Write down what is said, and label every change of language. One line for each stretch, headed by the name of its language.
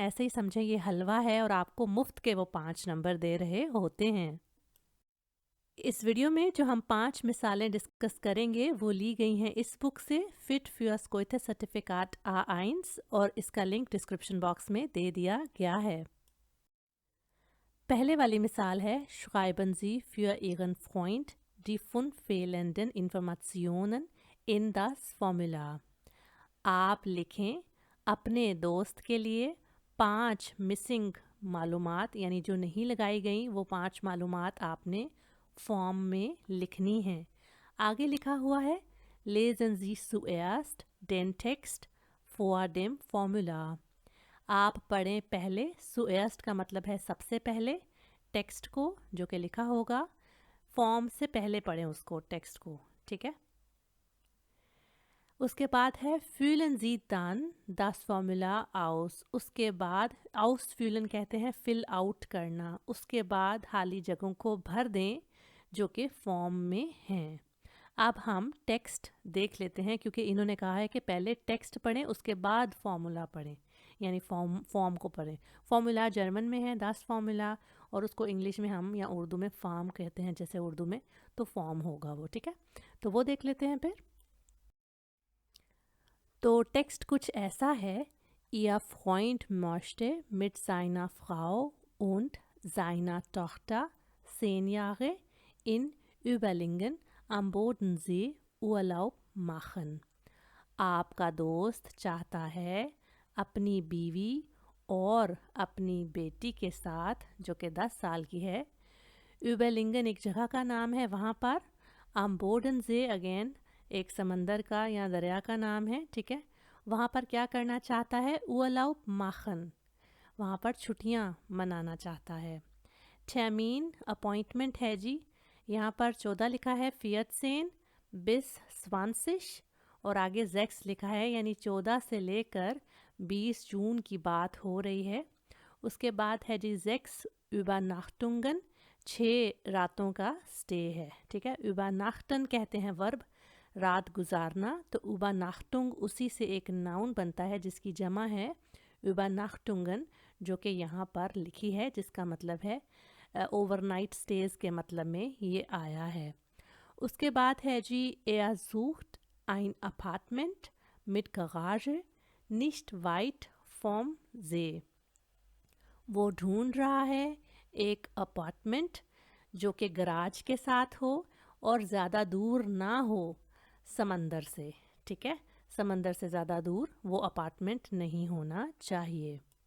Hindi: ऐसे ही समझें ये हलवा है और आपको मुफ्त के वो 5 नंबर दे रहे होते हैं। इस वीडियो में जो हम 5 मिसालें डिस्कस करेंगे वो ली गई हैं इस बुक से fit für Skoite certificate A1 और इसका लिंक डिस्क्रिप्शन बॉक्स में दे दिया गया है। पहले वाली मिसाल है
German: Schreiben Sie für Ihren Freund die 5 fehlenden Informationen in das Formular।
Hindi: आप लिखें अपने दोस्त के लिए 5 मिसिंग मालूमात यानी जो नहीं लगाई गई वो 5 मालूमात आपने फॉर्म में लिखनी है। आगे लिखा हुआ है
German: Lesen Sie zuerst den Text vor dem Formular।
Hindi: आप पढ़ें पहले, zuerst का मतलब है सबसे पहले, टेक्स्ट को जो कि लिखा होगा, फॉर्म से पहले पढ़ें उसको, टेक्स्ट को, ठीक है। उसके बाद है
German: füllen Sie dann das Formular aus।
Hindi: उसके बाद ausfüllen कहते हैं फिल आउट करना। उसके बाद खाली जगहों को भर दें जो कि फॉर्म में हैं। अब हम टेक्स्ट देख लेते हैं क्योंकि इन्होंने कहा है कि पहले टेक्स्ट पढ़ें उसके बाद फॉर्मूला पढ़ें यानी फॉर्म को पढ़ें। फॉर्मूला जर्मन में है दास फॉर्मूला और उसको इंग्लिश में हम या उर्दू में फार्म कहते हैं जैसे उर्दू में, तो फॉर्म होगा वो, ठीक है। तो वो देख लेते हैं फिर। तो टेक्स्ट कुछ ऐसा है
German: Ihr Freund möchte mit seiner Frau und seiner Tochter 10 Jahre in Überlingen am Bodensee Urlaub machen।
Hindi: आपका दोस्त चाहता है अपनी बीवी और अपनी बेटी के साथ जो कि 10 साल की है, Überlingen एक जगह का नाम है वहाँ पर, am Bodensee अगेन एक समंदर का या दरिया का नाम है, ठीक है। वहाँ पर क्या करना चाहता है,
German: Urlaub machen,
Hindi: वहाँ पर छुट्टियाँ मनाना चाहता है। Termin अपॉइंटमेंट है जी, यहाँ पर 14 लिखा है 14 bis 20 और आगे 6 लिखा है यानी 14 से लेकर 20 जून की बात हो रही है। उसके बाद है जी 6 Übernachtungen, 6 रातों का स्टे है, ठीक है। Übernachten कहते हैं वर्ब, रात गुजारना, तो Übernachtung उसी से एक नाउन बनता है जिसकी जमा है Übernachtungen जो कि यहाँ पर लिखी है जिसका मतलब है ओवरनाइट स्टेज के मतलब में ये आया है। उसके बाद है जी
German: Er sucht ein Apartment mit Garage nicht weit vom See।
Hindi: वो ढूंढ रहा है एक अपार्टमेंट जो कि गराज के साथ हो और ज़्यादा दूर ना हो समंदर से, ठीक है। समंदर से ज़्यादा दूर वो अपार्टमेंट नहीं होना चाहिए।